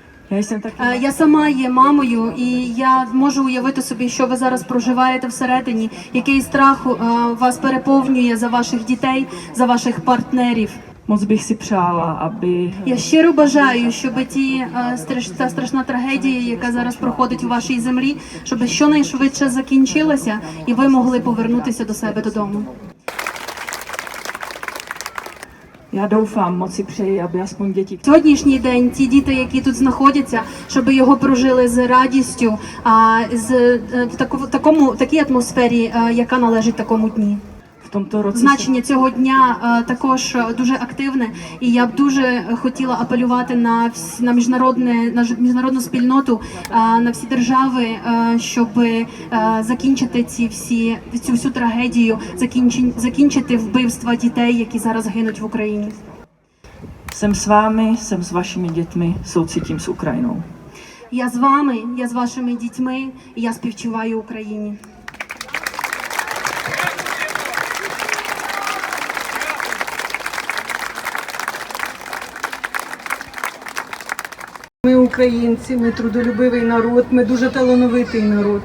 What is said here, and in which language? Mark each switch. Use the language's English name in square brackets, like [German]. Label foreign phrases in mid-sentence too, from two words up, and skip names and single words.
[Ukrainian] Я сама є мамою, і я можу уявити собі, що ви зараз проживаєте всередині, який страх вас переповнює за ваших дітей, за ваших партнерів. [Czech] Moc bych si přála, aby [Ukrainian] Я щиро бажаю, щоб та страшна трагедія, яка зараз проходить у вашій землі, щоб щонайшвидше закінчилася, і ви могли повернутися до себе додому. [Czech] já doufám, moc si přeji, aby aspoň děti. [Ukrainian] Сьогоднішній день ті діти, які тут знаходяться, щоб його прожили з радістю, в такій атмосфері, яка належить такому дні. [Czech] V tomto roce [Ukrainian] Значення цього дня також дуже активне, і я б дуже хотіла апелювати на міжнародну спільноту, на всі держави, щоб закінчити цю всю трагедію, закінчити вбивства дітей, які зараз гинуть в Україні. [Czech] jsem s vámi, jsem s vašimi dětmi, soucítím s Ukrajinou. [Ukrainian] Я з вами, я з вашими дітьми, і я співчуваю Україні. Ми українці, ми трудолюбивий народ, ми дуже талановитий народ.